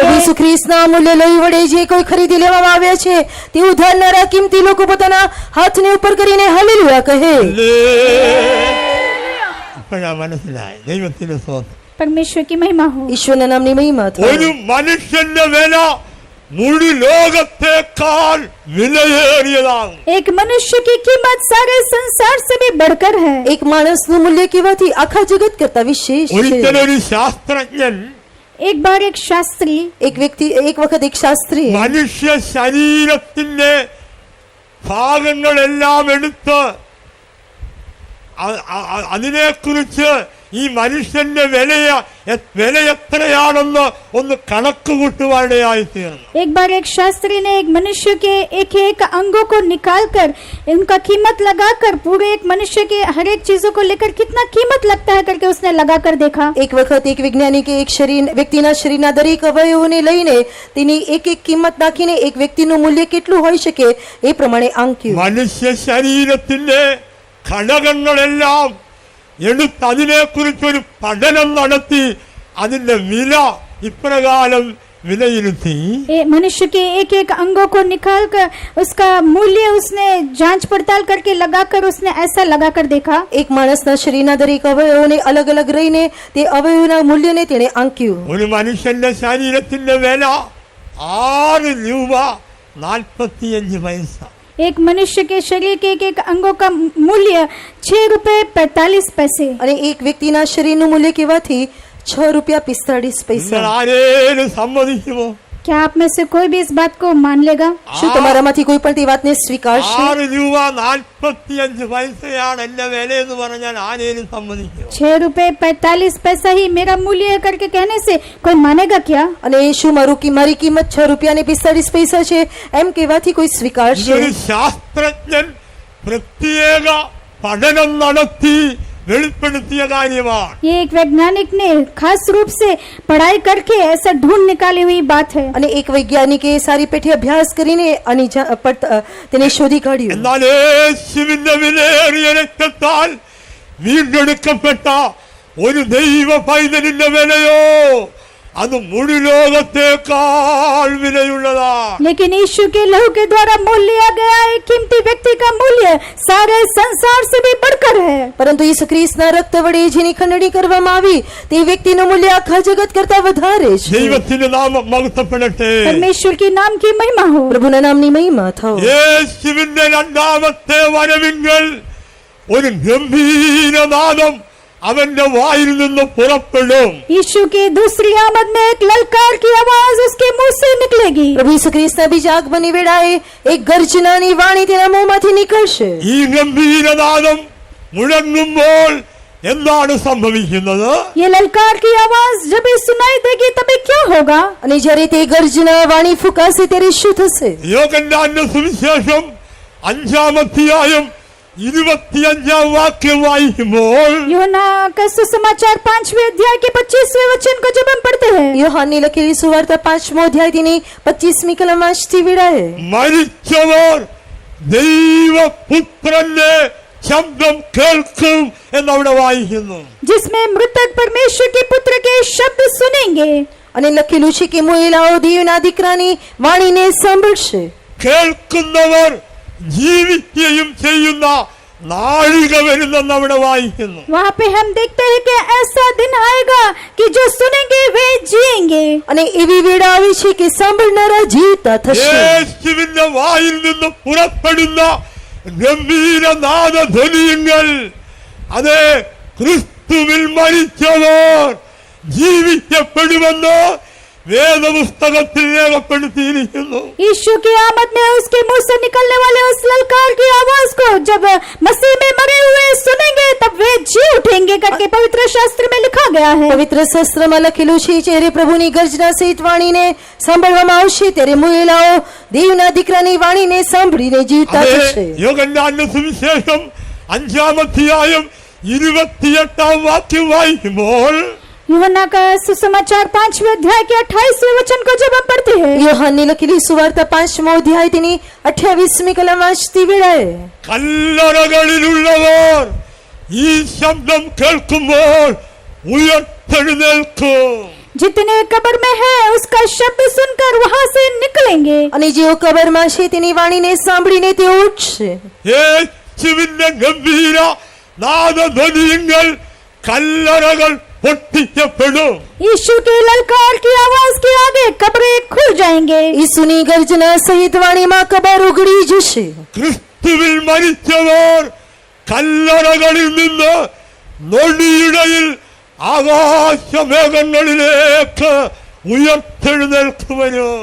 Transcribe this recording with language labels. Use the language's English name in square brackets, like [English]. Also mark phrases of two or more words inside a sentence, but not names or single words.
[Gujarati] પ્રભુ ઈસુ ખ્રિસ્તના અમૂલ્ય લોહી વડે જે કોઈ ખરીદી લેવામાં આવ્યા છે તે ઉધારનારા કિંમતી લોકો પોતાના હાથને ઉપર કરીને હાલેલુયા કહે. [Malayalam] ഇപ്പോഴാ മനസ്സിലായി. ദൈവത്തിന് സ്തോത്രം. [Hindi] परमेश्वर की महिमा हो. [Gujarati] ઈશ્વરના નામની મહિમા થાય. [Malayalam] ഒരു മനുഷ്യന്റെ വില മുഴു ലോകത്തേക്കാൾ വിലയേറിയതാണ്. [Hindi] एक मनुष्य की कीमत सारे संसार से भी बढ़कर है. [Gujarati] એક માણસનું મૂલ્ય કેવાથી આખા જગત કરતા વિશેષ છે. [Malayalam] ഒരിക്കലൊരു ശാസ്ത്രജ്ഞൻ [Hindi] एक बार एक शास्त्री [Gujarati] એક વખત એક શાસ્ત્રી [Malayalam] മനുഷ്യ ശരീരത്തിന്റെ ഭാഗങ്ങളെല്ലാം എടുത്ത് അതിനെക്കുറിച്ച് ഈ മനുഷ്യന്റെ വില എത്രയാണെന്ന് ഒന്ന് കണക്ക് കൂട്ടുവാനിടയായി തീർന്നു. [Hindi] एक बार एक शास्त्री ने एक मनुष्य के एक एक अंगों को निकालकर उनका कीमत लगाकर पूरे एक मनुष्य के हर एक चीजों को लेकर कितना कीमत लगता है करके उसने लगाकर देखा. [Gujarati] એક વખત એક વૈજ્ઞાનિકે એક વ્યક્તિના શરીરના દરેક અવયવોને લઈને તેની એક કિંમત નાખીને એક વ્યક્તિનું મૂલ્ય કેટલું હોઈ શકે એ પ્રમાણે આંક્યું. [Malayalam] മനുഷ്യ ശരീരത്തിന്റെ ഘടകങ്ങളെല്ലാം എടുത്ത് അതിനെക്കുറിച്ചൊരു പഠനം നടത്തി അതിന്റെ വില ഇപ്രകാരം വിലയിരുത്തി. [Hindi] मनुष्य के एक एक अंगों को निकालकर उसका मूल्य उसने जांच पड़ताल करके लगाकर उसने ऐसा लगाकर देखा. [Gujarati] એક માણસના શરીરના દરેક અવયવોને અલગ અલગ રહીને તે અવયવોના મૂલ્યને તેણે આંક્યું. [Malayalam] ഒരു മനുഷ്യന്റെ ശരീരത്തിന്റെ വില 6 രൂപ 45 പൈസ. [Hindi] एक मनुष्य के शरीर के एक एक अंगों का मूल्य 6 रुपए 45 पैसे. [Gujarati] અને એક વ્યક્તિના શરીરનું મૂલ્ય કહેવાથી 6 રૂપિયા 45 [Malayalam] നിങ്ങൾ [Gujarati] પૈસા. [Malayalam] ആരേലും സമ്മതിക്കുമോ? [Hindi] क्या आप में से कोई भी इस बात को मान लेगा? [Gujarati] શું તમારામાંથી કોઈ પણ તે વાતને સ્વીકારશે? [Malayalam] 6 രൂപ 45 പൈസയാണ് എന്റെ വില എന്ന് പറഞ്ഞാൽ ആരേലും സമ്മതിക്കുമോ? [Hindi] 6 रुपए 45 पैसा ही मेरा मूल्य है करके कहने से कोई मानेगा क्या? [Gujarati] અને શું મારી કિંમત 6 રૂપિયા ને 45 પૈસા છે એમ કહેવાથી કોઈ સ્વીકારશે? [Malayalam] ഇതൊരു ശാസ്ത്രജ്ഞൻ പ്രത്യേക പഠനം നടത്തി വെളിപ്പെടുത്തിയ കാര്യമാണ്. [Hindi] ये एक वैज्ञानिक ने खास रूप से पढ़ाई करके ऐसा ढूंढ निकाली हुई बात है. [Gujarati] અને એક વૈજ્ઞાનિકે સારી પેઠે અભ્યાસ કરીને તેને શોધી કાઢ્યું. [Malayalam] എന്നാൽ യേശുവിന്റെ വിലയേറിയ രക്തത്താൽ വീണ്ടെടുക്കപ്പെട്ട ഒരു ദൈവ പൈതലിന്റെ വിലയോ അത് മുഴു ലോകത്തേക്കാൾ വിലയുള്ളതാണ്. [Hindi] लेकिन यीशु के लहू के द्वारा मूल्य लिया गया एक कीमती व्यक्ति का मूल्य सारे संसार से भी बढ़कर है. [Gujarati] પરંતુ ઈસુ ખ્રિસ્તના રક્ત વડે જેની ખંડણી કરવામાં આવી તે વ્યક્તિનું મૂલ્ય આખા જગત કરતા વધારે છે. [Malayalam] ദൈവത്തിന്റെ നാമം മഹത്വപ്പെടട്ടെ. [Hindi] परमेश्वर की नाम की महिमा हो. [Gujarati] પ્રભુના નામની મહિમા થાઓ. [Malayalam] യേശുവിന്റെ രണ്ടാമത്തെ വരവിങ്കൽ ഒരു ഗംഭീരനാദം അവന്റെ വായിൽ നിന്ന് പുറപ്പെടും. [Hindi] यीशु की दूसरी आमद में एक ललकार की आवाज उसके मुंह से निकलेगी. [Gujarati] પ્રભુ ઈસુ ખ્રિસ્તના બીજા આગમનની વેળાએ એક ગર્જનાની વાણી તેના મોંમાંથી નીકળશે. [Malayalam] ഈ ഗംഭീരനാദം മുഴങ്ങുമ്പോൾ എന്താണ് സംഭവിക്കുന്നത്? [Hindi] ये ललकार की आवाज जब भी सुनाई देगी तभी क्या होगा? [Gujarati] અને જ્યારે તે ગર્જના વાણી ફૂંકાશે ત્યારે શું થશે? [Malayalam] യോഹന്നാന്റെ സുവിശേഷം 5-ാം അധ്യായം 25-ാം വാക്യം വായിക്കുമ്പോൾ [Hindi] यूहन्ना का सुसमाचार 5वें अध्याय के 25वें वचन को जब हम पढ़ते हैं, [Gujarati] യോഹന്നാની લખેલી સુવાર્તા 5મો અધ્યાય તેની 25મી કલમ વાંચતી વેળાએ [Malayalam] മരിച്ചവർ ദൈവപുത്രന്റെ ശബ്ദം കേൾക്കും എന്നവിടെ വായിക്കുന്നു. [Hindi] जिसमें मृतक परमेश्वर के पुत्र के शब्द सुनेंगे. [Gujarati] અને લખેલું છે કે મોયેલાઓ દેવના દીકરાની વાણીને સાંભળશે. [Malayalam] കേൾക്കുന്നവർ ജീവിക്കുകയും ചെയ്യുന്ന നാഴിക വരുന്നെന്ന് അവിടെ വായിക്കുന്നു. [Hindi] वहाँ पे हम देखते हैं कि ऐसा दिन आएगा कि जो सुनेंगे वे जिएंगे. [Gujarati] અને એવી વેળા આવી છે કે સાંભળનારા જીવતા થશે. [Malayalam] യേശുവിന്റെ വായിൽ നിന്ന് പുറപ്പെടുന്ന ഗംഭീരനാദധ്വനിയങ്ങൾ അതെ ക്രിസ്തുവിൽ മരിച്ചവർ ജീവിക്കപ്പെടുമെന്ന് വേദപുസ്തകത്തിൽ രേഖപ്പെടുത്തിയിരിക്കുന്നു. [Hindi] यीशु की आमद में उसके मुंह से निकलने वाले उस ललकार की आवाज को जब मसीह में मरे हुए सुनेंगे तब वे जी उठेंगे करके पवित्र शास्त्र में लिखा गया है. [Gujarati] પવિત્ર શાસ્ત્રમાં લખેલું છે જ્યારે પ્રભુની ગર્જના સહિત વાણીને સાંભળવામાં આવશે ત્યારે મોયેલાઓ દેવના દીકરાની વાણીને સાંભળીને જીવતા થશે. [Malayalam] യോഹന്നാന്റെ സുവിശേഷം 5-ാം അധ്യായം 28-ാം വാക്യം വായിക്കുമ്പോൾ [Hindi] यूहन्ना का सुसमाचार 5वें अध्याय के 28वें वचन को जब हम पढ़ते हैं, [Gujarati] യോഹന്നാની લખેલી સુવાર્તા 5મો અધ્યાય તેની 28મી કલમ વાંચતી વેળાએ [Malayalam] കല്ലറകളിലുള്ളവർ ഈ ശബ്ദം കേൾക്കുമ്പോൾ ഉയർത്തെഴുന്നേൽക്കും. [Hindi] जितने कब्र में है उसका शब्द सुनकर वहां से निकलेंगे. [Gujarati] અને જેઓ કબરમાં છે તેની વાણીને સાંભળીને તેઓ ઉઠશે. [Malayalam] യേശുവിന്റെ ഗംഭീര നാദധ്വനിയങ്ങൾ കല്ലറകൾ പൊട്ടിക്കപ്പെടും. [Hindi] यीशु के ललकार की आवाज के आगे कब्रें खुल जाएंगे. [Gujarati] ઈસુની ગર્જના સહિત વાણીમાં કબર ઉઘડી જશે. [Malayalam] ക്രിസ്തുവിൽ മരിച്ചവർ കല്ലറകളിൽ നിന്ന് നൊടിയിടയിൽ ആകാശമേഘങ്ങളിലേക്ക് ഉയർത്തെഴുന്നേൽക്കുവനും.